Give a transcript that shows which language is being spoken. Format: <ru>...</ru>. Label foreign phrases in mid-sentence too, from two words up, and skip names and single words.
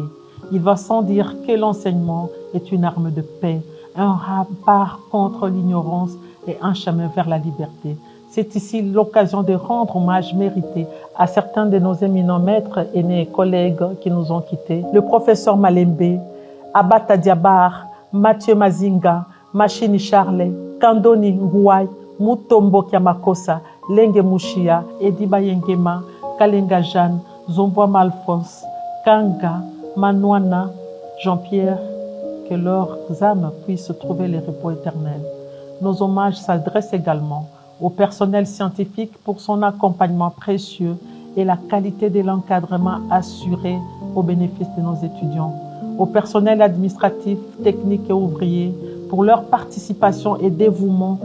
<fr>Il va sans dire que l'enseignement est une arme de paix, un rempart contre l'ignorance et un chemin vers la liberté. C'est ici l'occasion de rendre hommage mérité à certains de nos éminents maîtres, aînés et collègues qui nous ont quittés. Le professeur Malembe, Abata Diabar, Mathieu Mazinga, Machini Charlet, Kandoni Ngouai, Mutombo Kiamakosa, Lenge Mouchia, Ediba Yengema, Kalenga Jeanne, Zomboama Alphonse, Kanga, Manouana, Jean-Pierre, que leurs âmes puissent trouver le repos éternel. Nos hommages s'adressent également au personnel scientifique pour son accompagnement précieux et la qualité de l'encadrement assuré au bénéfice de nos étudiants, au personnel administratif, technique et ouvrier pour leur participation et dévouement</fr>